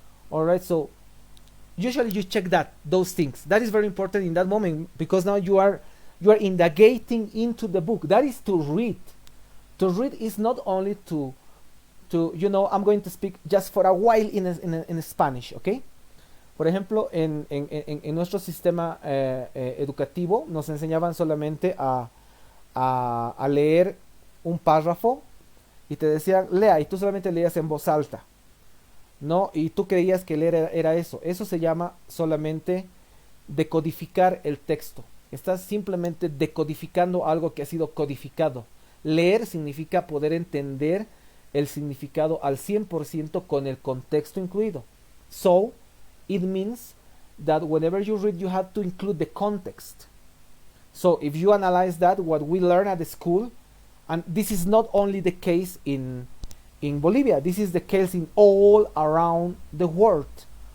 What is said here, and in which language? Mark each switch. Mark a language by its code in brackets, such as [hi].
[en] All right, so usually you check those things. That is very important in that moment, because now you are indagating into the book. That is to read. To read is not only to you know, I'm going to speak just for a while in Spanish, okay? [es] Por ejemplo, en nuestro sistema educativo nos enseñaban solamente a leer un párrafo y te decían, lea, y tú solamente leías en voz alta, ¿no? Y tú creías que leer era eso. Eso se llama solamente decodificar el texto. Estás simplemente decodificando algo que ha sido codificado. Leer significa poder entender el significado al 100% con el contexto incluido. [en] So, it means that whenever you read, you have to include the context. So, if you analyze that, what we learn at the school, and this is not only the case in Bolivia, this is the case in all around the world.